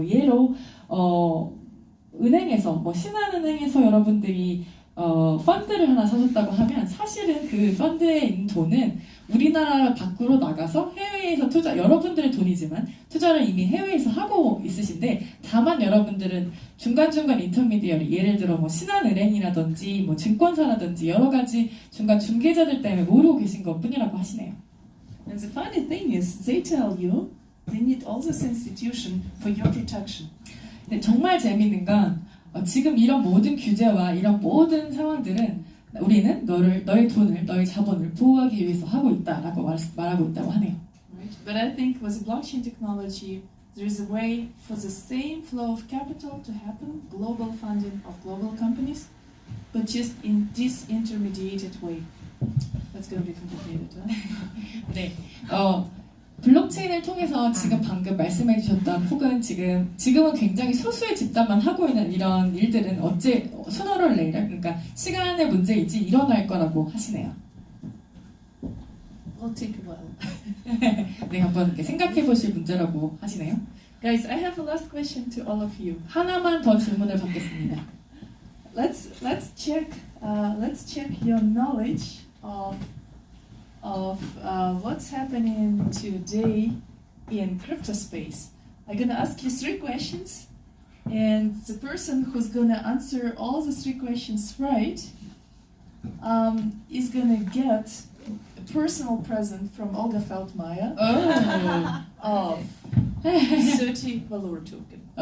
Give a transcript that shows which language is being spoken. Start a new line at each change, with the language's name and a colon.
Korean: 예로 은행에서 신한은행에서 여러분들이 펀드를 하나 사셨다고 하면 사실은 그 펀드에 있는 돈은 우리나라 밖으로 나가서 해외에서 여러분들의 돈이지만 투자를 이미 해외에서 하고 있으신데 다만 여러분들은 중간중간 인터미디어리 예를 들어 신한은행이라든지 증권사라든지 여러 가지 중간 중개자들 때문에 모르고 계신 것 뿐이라고 하시네요.
English: And the funny thing is, they tell you they need all this institution for your protection.
Korean: 근데 정말 재밌는 건 지금 이런 모든 규제와 이런 모든 상황들은 우리는 너의 돈을, 너의 자본을 보호하기 위해서 하고 있다라고 말하고 있다고 하네요.
English: Right? But I think with blockchain technology, there is a way for the same flow of capital to happen, global funding of global companies, but just in disintermediated way. That's going to be complicated, huh?
Korean: 네, 블록체인을 통해서 지금 방금 말씀해 주셨던 혹은 지금은 굉장히 소수의 집단만 하고 있는 이런 일들은
English: sooner or later,
Korean: 그러니까 시간의 문제이지 일어날 거라고 하시네요.
English: It'll take a while.
Korean: 네, 한번 이렇게 생각해 보실 문제라고 하시네요.
English: Guys, I have a last question to all of you.
Korean: 하나만 더 질문을 받겠습니다.
English: Let's check your knowledge of what's happening today in crypto space. I'm gonna ask you 3 questions, and the person who's gonna answer all the 3 questions right is gonna get a personal present from Olga Feldmeier of 30 Valor token.